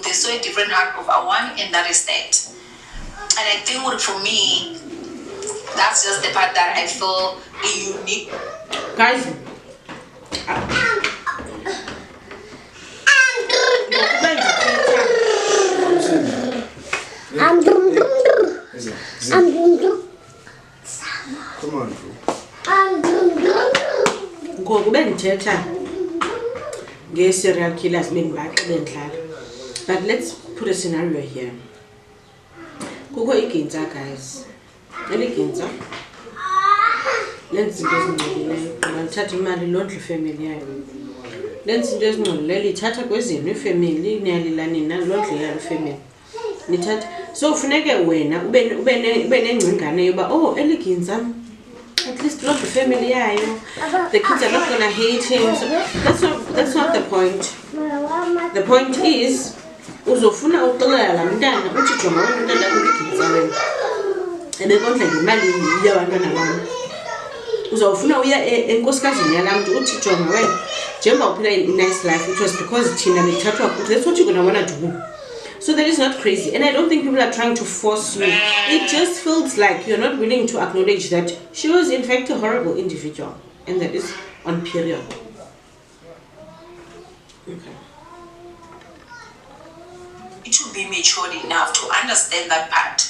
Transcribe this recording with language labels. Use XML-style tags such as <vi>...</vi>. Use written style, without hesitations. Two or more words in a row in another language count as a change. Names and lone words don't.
<en>There's so a different heart of Owamie, and that is that. And I think for me, that's just the part that I feel unique. Guys, Come on, bro.</en> <xh>ngoku bendithetha nge-</xh> <en>serial killers</en> <xh>bendidlala,</xh> <en>but let's put a scenario here.</en> <xh>Kukho igintsa, guys. Eli gintsa lenza izinto ezingcolileyo, gqiba lithatha imali londle ifemeli yayo. Lenza into ezingcolileyo, lithatha kwezenu ifemeli, niyalila nina londle yalo ifemeli. Nithatha, so ufuneke wena ube nengcingane yoba, oh, eli gintsa</xh> <en>at least love the family</en> <xh>yayo.</xh> <en>The kids are not gonna hate him. So that's not the point.</en> <xh>The point is uzofuna uxelela la mntana uthi jonga wena umntana wakho ligintsa wena ebekondla ngemali yabantwana bami. Uzofuna uya enkosikazini yala mntu uthi jonga wena njengoba uphila i-</xh> <en>nice life, it was because</en> <xh>thina bethathwa kuthi.</xh> <en>That's what you're gonna wanna do. So that is not crazy, and I don't think people are trying to force you. It just feels like you're not willing to acknowledge that she was in fact a horrible individual, and that is on period. Okay. You should be matured enough to understand that part.</en>